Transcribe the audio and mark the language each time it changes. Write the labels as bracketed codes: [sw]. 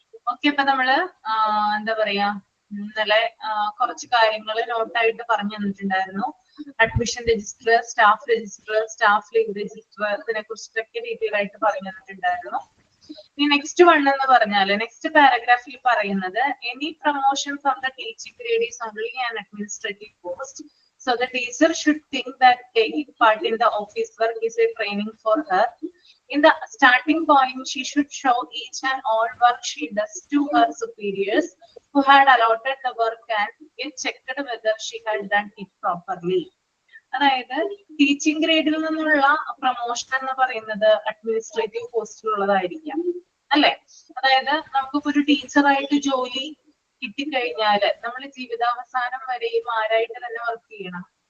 [ml] Okay, അപ്പൊ നമ്മള് എന്താ പറയാ, ഇന്നലെ കുറച്ച് കാര്യങ്ങൾ നോട്ടായിട്ട് പറഞ്ഞു തന്നിട്ടുണ്ടായിരുന്നു. Admission register, staff register, staff leave register, ഇതിനെ കുറിച്ചിട്ടൊക്കെ ഡീറ്റെയിൽ ആയിട്ട് പറഞ്ഞു തന്നിട്ടുണ്ടായിരുന്നു. ഈ നെക്സ്റ്റ് വൺ എന്ന് പറഞ്ഞാല് നെക്സ്റ്റ് പാരഗ്രാഫിൽ പറയുന്നത് [en] Any promotion from the teaching grade is only an administrative post. So the teacher should think that taking part in the office work is a training for her. In the starting point, she should show each and all work she does to her superiors who had allotted the work and get checked whether she had done it properly. [ml] അതായത് teaching ഗ്രേഡിൽ നിന്നുള്ള promotion എന്ന് പറയുന്നത് administrative പോസ്റ്റിലുള്ളതായിരിക്കാം, അല്ലെ? അതായത് നമുക്കിപ്പോ ഒരു ടീച്ചറായിട്ട് ജോലി കിട്ടിക്കഴിഞ്ഞാല് നമ്മൾ ജീവിതാവസാനം വരെയും ആരായിട്ട് തന്നെ വർക്ക് ചെയ്യണം?